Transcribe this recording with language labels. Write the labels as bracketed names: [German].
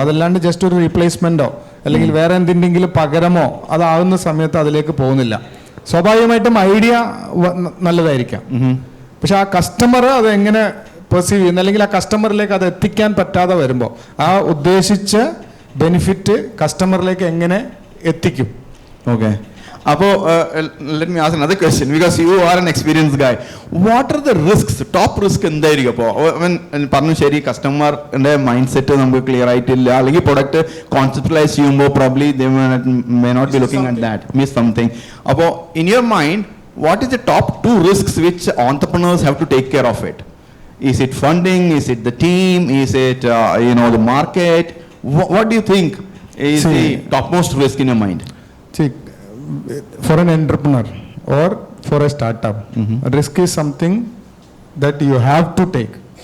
[Malayalam] അതല്ലാണ്ട് ജസ്റ്റ് ഒരു റീപ്ലേസ്മെൻറ്റോ അല്ലെങ്കിൽ വേറെ എന്തിൻ്റെങ്കിലും പകരമോ അതാകുന്ന സമയത്ത് അതിലേക്ക് പോകുന്നില്ല. സ്വാഭാവികമായിട്ടും ഐഡിയ നല്ലതായിരിക്കാം, പക്ഷെ ആ കസ്റ്റമർ അത് എങ്ങനെ പെർസീവ് ചെയ്യുന്നു അല്ലെങ്കിൽ ആ കസ്റ്റമറിലേക്ക് അത് എത്തിക്കാൻ പറ്റാതെ വരുമ്പോൾ ആ ഉദ്ദേശിച്ച ബെനിഫിറ്റ് കസ്റ്റമറിലേക്ക് എങ്ങനെ എത്തിക്കും? [English] Okay. Apo, let me ask another question because you are an experienced guy. What are the risks, top risk [Malayalam] എന്തായിരിക്കും? അപ്പോൾ പറഞ്ഞു ശരി, കസ്റ്റമറിൻ്റെ മൈൻഡ് സെറ്റ് നമുക്ക് ക്ലിയർ ആയിട്ടില്ല, അല്ലെങ്കിൽ പ്രൊഡക്റ്റ് കോൺസെപ്റ്റലൈസ് ചെയ്യുമ്പോൾ [English] Probably they may not be looking at that, miss something. അപ്പോൾ in your mind what is the top 2 risks which entrepreneurs have to take care of it? Is it funding? Is it the team? Is it the market? What do you think is the topmost risk in your mind? See, for an entrepreneur or for a startup, risk is something that you have to take.